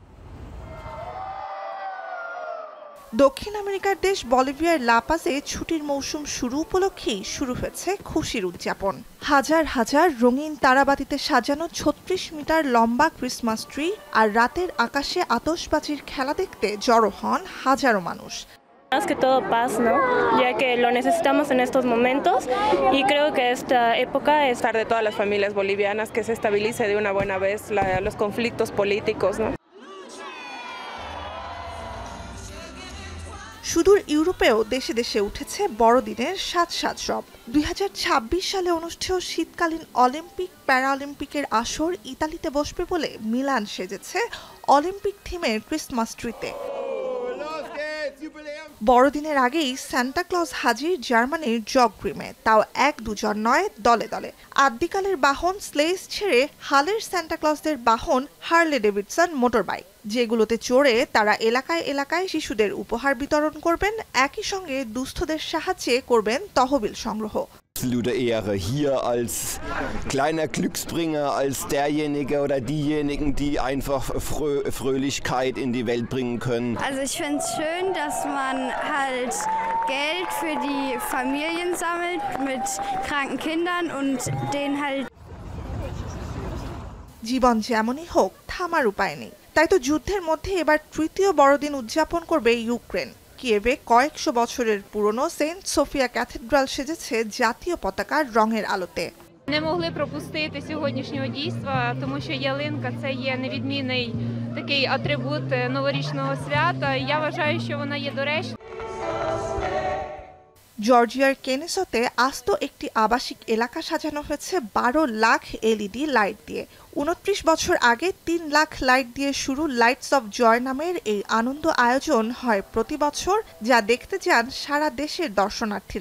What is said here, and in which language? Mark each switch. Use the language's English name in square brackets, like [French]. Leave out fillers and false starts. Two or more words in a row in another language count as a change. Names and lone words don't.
[Bangla] দক্ষিণ আমেরিকার দেশ বলিভিয়ার লা পাজে ছুটির মৌসুম শুরু উপলক্ষেই শুরু হয়েছে খুশির উদযাপন। হাজার হাজার রঙিন তারাবাতিতে সাজানো ৩৬ মিটার লম্বা ক্রিসমাস ট্রি আর রাতের আকাশে আতশবাজির খেলা দেখতে জড়ো হন হাজারো মানুষ। [Spanish] Más que todo paz, ¿no? Ya que lo necesitamos en estos momentos y creo que esta época es estar de todas las familias bolivianas, que se estabilice de una buena vez los conflictos políticos, ¿no? [Bangla] সুদূর ইউরোপেও দেশে দেশে উঠেছে বড়দিনের সাজ সব। ২০২৬ সালে অনুষ্ঠেয় শীতকালীন অলিম্পিক, প্যারাঅলিম্পিকের আসর ইতালিতে বসবে বলে মিলান সেজেছে অলিম্পিক থিমের ক্রিসমাস ট্রিতে। বড়দিনের আগেই সান্টা ক্লজ হাজির জার্মানির জগগ্রিমে, তাও এক দুজন নয়, দলে দলে। আদ্যিকালের বাহন স্লেজ ছেড়ে হালের সান্টা ক্লজদের বাহন হার্লে ডেভিডসন মোটর বাইক, যেগুলোতে চড়ে তারা এলাকায় এলাকায় শিশুদের উপহার বিতরণ করবেন, একই সঙ্গে দুস্থদের সাহায্যে করবেন তহবিল সংগ্রহ। [German] Absolute Ehre, hier als kleiner Glücksbringer, als derjenige oder diejenigen, die einfach Fröhlichkeit in die Welt bringen können. Also ich finde es schön, dass man halt Geld für die Familien sammelt mit kranken Kindern und denen halt [Bangla] জীবন যেমনই হোক, থামার উপায় নেই। তাই তো যুদ্ধের মধ্যে এবার তৃতীয় বড়দিন উদযাপন করবে ইউক্রেন। কিয়েভে কয়েকশো বছরের পুরনো সেন্ট সোফিয়া ক্যাথেড্রাল সেজেছে জাতীয় পতাকার রঙের আলোতে। [Ukrainian] Не могли пропустити сьогоднішнього дійства, тому що ялинка – це є невідмінний такий атрибут новорічного свята. Я вважаю, що вона є доречною. [Bangla] জর্জিয়ার কেনেসোতে আস্ত একটি আবাসিক এলাকা সাজানো হয়েছে ১২ লাখ এলইডি লাইট দিয়ে। ২৯ বছর আগে ৩ লাখ লাইট দিয়ে শুরু লাইটস অফ জয় নামের এই আনন্দ আয়োজন হয় প্রতি বছর, যা দেখতে যান সারা দেশের দর্শনার্থীরা।